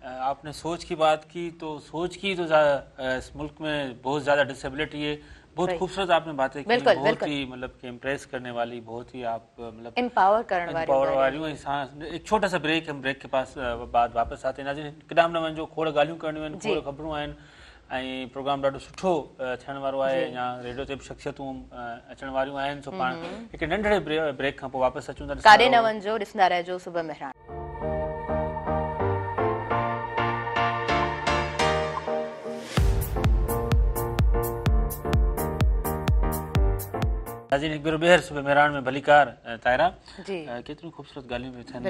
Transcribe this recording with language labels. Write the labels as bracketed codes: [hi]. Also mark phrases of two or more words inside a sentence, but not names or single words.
[ur] آپ نے سوچ کی بات کی, تو سوچ کی تو اس ملک میں بہت زیادہ ڈسیبلٹی ہے. بہت خوبصورت آپ نے باتیں کی, بہت ہی مطلب کہ امپریس کرنے والی, بہت ہی آپ مطلب امپاور کرنے والی. ایک چھوٹا سا بریک, ہم بریک کے پاس بعد واپس آتے ہیں. [sd] ناظرین, قدام نہ वञो, खोड़ ॻाल्हियूं करणियूं आहिनि, खोड़ ख़बरूं आहिनि, ऐं प्रोग्राम ॾाढो सुठो थियण वारो आहे. या रेडियो ते बि शख़्सियतूं अचण वारियूं आहिनि. सो पाण हिकु नंढड़े ब्रेक खां पोइ वापसि अचूं था. काॾे न वञिजो, ॾिसंदा रहिजो सुबह मेहरान. नाज़रीन, हिकु भेरो ॿीहर सुबह मेहरान में भलीकार ताहिरा केतिरियूं ख़ूबसूरत ॻाल्हियूं बि थियनि.